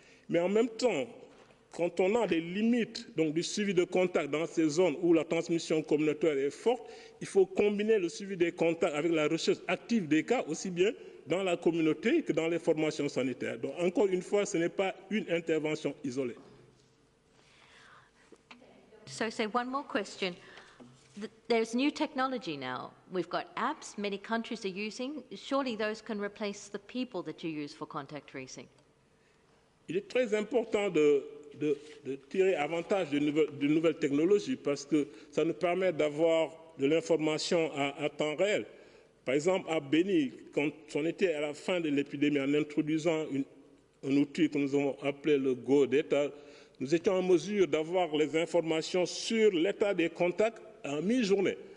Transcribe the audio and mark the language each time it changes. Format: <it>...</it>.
<fr>Mais en même temps, quand on a des limites donc, du suivi de contact dans ces zones où la transmission communautaire est forte, il faut combiner le suivi des contacts avec la recherche active des cas, aussi bien dans la communauté que dans les formations sanitaires. Donc, encore une fois, ce n'est pas une intervention isolée.</fr> <en>So, one more question. There's new technology now. We've got apps many countries are using. Surely those can replace the people that you use for contact tracing.</en> <fr>Il est très important de tirer avantage de nouvelles technologies parce que ça nous permet d'avoir de l'information à temps réel. Par exemple, à Béni, quand on était à la fin de l'épidémie, en introduisant un outil que nous avons appelé le Go Data, nous étions en mesure d'avoir les informations sur l'état des contacts en mi-journée.</fr>